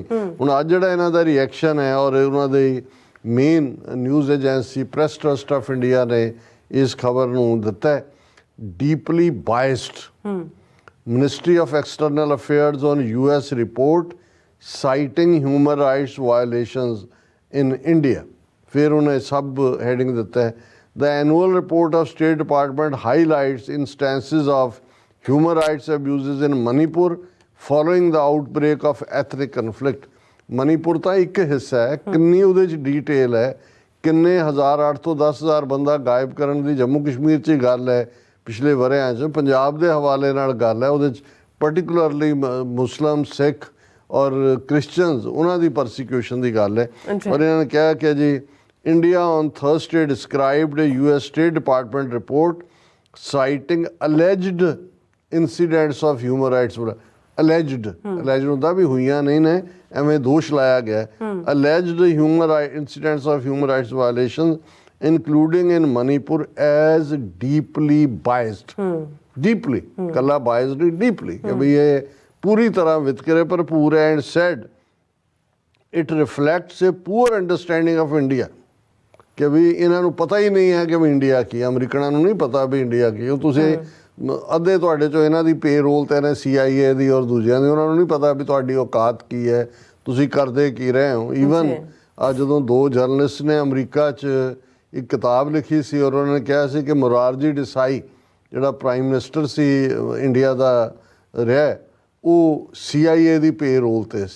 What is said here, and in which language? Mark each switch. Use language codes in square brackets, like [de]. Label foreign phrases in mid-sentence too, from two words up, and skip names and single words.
[pa] ਹੁਣ ਅੱਜ ਜਿਹੜਾ ਇਹਨਾਂ ਦਾ ਰਿਐਕਸ਼ਨ ਹੈ, ਔਰ ਉਹਨਾਂ ਦੀ [en] main news agency [pa] ਪ੍ਰੈਸ ਟਰਸਟ ਆਫ ਇੰਡੀਆ ਨੇ ਇਸ ਖਬਰ ਨੂੰ ਦਿੱਤਾ ਹੈ, [en] deeply biased Ministry of External Affairs on US report citing human rights violations in India. [pa] ਫਿਰ ਉਹਨੇ [en] sub heading [pa] ਦਿੱਤਾ ਹੈ, [en] The annual report of State Department highlights instances of human rights abuses in Manipur following the outbreak of ethnic conflict. [pa] ਮਨੀਪੁਰ ਤਾਂ ਇੱਕ ਹਿੱਸਾ ਹੈ, ਕਿੰਨੀ ਉਹਦੇ 'ਚ ਡੀਟੇਲ ਹੈ, ਕਿੰਨੇ 8 ਤੋਂ 10,000 ਬੰਦਾ ਗਾਇਬ ਕਰਨ ਦੀ ਜੰਮੂ ਕਸ਼ਮੀਰ 'ਚ ਹੀ ਗੱਲ ਹੈ ਪਿਛਲੇ ਵਰ੍ਹਿਆਂ 'ਚ। ਪੰਜਾਬ ਦੇ ਹਵਾਲੇ ਨਾਲ ਗੱਲ ਹੈ, ਉਹਦੇ 'ਚ ਪਰਟੀਕੂਲਰਲੀ ਮੁਸਲਿਮ, ਸਿੱਖ ਔਰ ਕ੍ਰਿਸਚਨਸ ਉਹਨਾਂ ਦੀ ਪਰਸੀਕਿਊਸ਼ਨ ਦੀ ਗੱਲ ਹੈ। ਔਰ ਇਹਨਾਂ ਨੇ ਕਿਹਾ ਕਿ ਜੀ [en] India on Thursday described a US State Department report citing alleged incidents of human rights alleged [pa] ਹੁੰਦਾ ਵੀ ਹੋਈਆਂ ਨਹੀਂ ਨੇ, ਐਵੇਂ ਦੋਸ਼ ਲਾਇਆ ਗਿਆ। [en] alleged human rights incidents of human rights violations including in Manipur as deeply biased। [pa] deeply ਕੱਲਾ biased ਨਹੀਂ, deeply ਕਿ ਵੀ ਇਹ ਪੂਰੀ ਤਰ੍ਹਾਂ ਵਿਤਕਰੇ ਭਰਪੂਰ ਹੈ। [en] and said it reflects a poor understanding of India [pa] ਕਿ ਵੀ ਇਹਨਾਂ ਨੂੰ ਪਤਾ ਹੀ ਨਹੀਂ ਹੈ ਕਿ ਵੀ ਇੰਡੀਆ ਕੀ, ਅਮਰੀਕਨਾਂ ਨੂੰ ਨਹੀਂ ਪਤਾ ਵੀ ਇੰਡੀਆ ਕੀ। ਉਹ ਤੁਸੀਂ ਅੱਧੇ ਤੁਹਾਡੇ ਚੋਂ ਇਹਨਾਂ ਦੀ ਪੇਰੋਲ ਤੇ ਨੇ CIA ਦੀ ਔਰ ਦੂਜਿਆਂ ਦੀ, ਉਹਨਾਂ ਨੂੰ ਨਹੀਂ ਪਤਾ ਵੀ ਤੁਹਾਡੀ ਔਕਾਤ ਕੀ ਹੈ, ਤੁਸੀਂ ਕਰਦੇ ਕੀ ਰਹੇ ਹੋ। ਈਵਨ ਜਦੋਂ ਦੋ ਜਰਨਲਿਸਟ ਨੇ ਅਮਰੀਕਾ 'ਚ ਇੱਕ ਕਿਤਾਬ ਲਿਖੀ ਸੀ ਔਰ ਉਹਨਾਂ ਨੇ ਕਿਹਾ ਸੀ ਕਿ ਮੁਰਾਰਜੀ ਦੇਸਾਈ ਜਿਹੜਾ [en] prime minister [pa] ਸੀ ਇੰਡੀਆ ਦਾ ਰਿਹਾ, ਉਹ CIA ਦੀ ਪੇਰੋਲ ਤੇ ਸੀ।